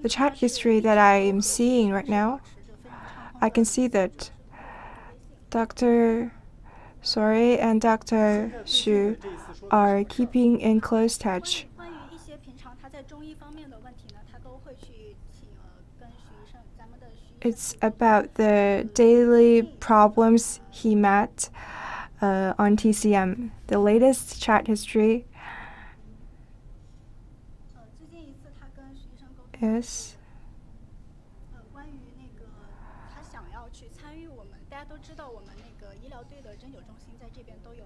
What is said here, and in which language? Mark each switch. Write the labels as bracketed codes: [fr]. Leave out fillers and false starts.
[en] The chat history that I am seeing right now, I can see that Dr. Sori and Dr. Xu are keeping in close touch. [zh] 关于一些平常他在中医方面的问题呢，他都会去请跟徐医生，咱们的徐医生。 [en] It's about the daily problems he met on TCM. The latest chat history [zh] 最近一次他跟徐医生沟通。 [en] is [zh] 关于那个他想要去参与我们，大家都知道我们那个医疗队的针灸中心在这边都有。